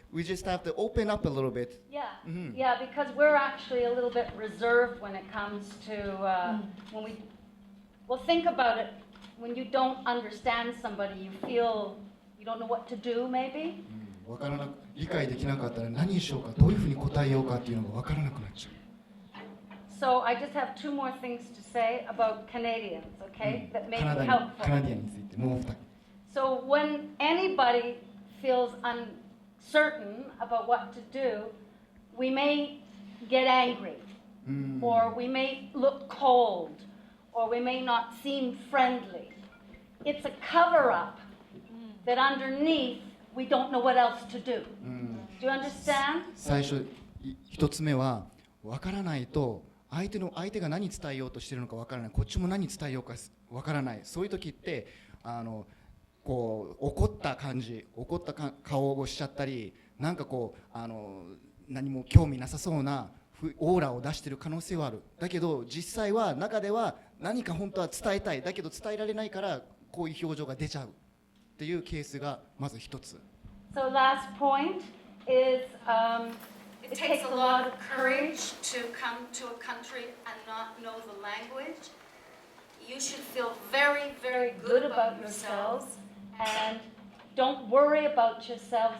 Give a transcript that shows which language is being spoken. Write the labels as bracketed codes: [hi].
[en] We just have to open up a little bit. Yeah, yeah, because we're actually a little bit reserved when it comes to when we Well, think about it. When you don't understand somebody, you feel you don't know what to do, maybe? [ja] わからなく理解できなかったら何にしようかどういうふうに答えようかっていうのがわからなくなっちゃう。 [en] So I just have two more things to say about Canadians, okay? That may [ja] カナ [en] be [ja] ダに [en] helpful. [ja] カナディアンについてもう2つ。 [en] So when anybody feels uncertain about what to do, we may get angry, or we may look cold, or we may not seem friendly. It's a cover-up that underneath we don't know what else to do. Do you understand? [ja] 最初1つ目はわからないと相手が何伝えようとしているのかわからないこっちも何伝えようかわからないそういう時ってこう怒った顔をしちゃったりなんかこう何も興味なさそうなオーラを出している可能性はある。だけど実際は中では何か本当は伝えたいだけど伝えられないからこういう表情が出ちゃうっていうケースがまず一つ。 [en] So last point is it takes a lot of courage to come to a country and not know the language. You should feel very, very good about yourselves and don't worry about yourselves.